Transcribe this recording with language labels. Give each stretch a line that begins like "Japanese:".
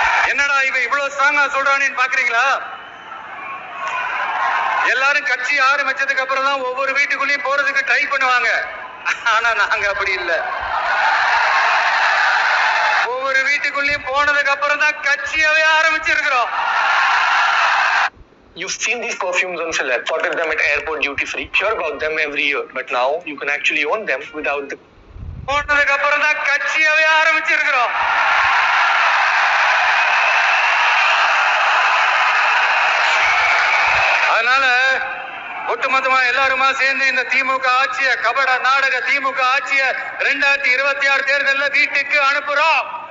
Tamil: என்னடா இவன் இவ்வளவு ஸ்ட்ராங்கா சொல்றானேன்னு பாக்குறீங்களா? எல்லாரும் கட்சி ஆரம்பிச்சதுக்கு அப்புறம் தான் ஒவ்வொரு வீட்டுக்குள்ளேயும் போறதுக்கு ட்ரை பண்ணுவாங்க. ஆனா நாங்க அப்படி இல்ல. ஒவ்வொரு வீட்டுக்குள்ளேயும் போனதுக்கு அப்புறம் தான் கட்சியாவே ஆரம்பிச்சிருக்கிறோம்.
English: You've seen these perfumes on celeb, spotted them at airport duty free, hear about them every year, but now you can actually own them without the...
Tamil: போனதுக்கு அப்புறம் தான் கட்சியாவே ஆரம்பிச்சிருக்கிறோம். அதனால ஒட்டுமொத்தமா எல்லாருமா சேர்ந்து இந்த திமுக ஆட்சிய, கபட நாடக திமுக ஆட்சிய 2026 தேர்தல்ல வீட்டுக்கு அனுப்புறோம்.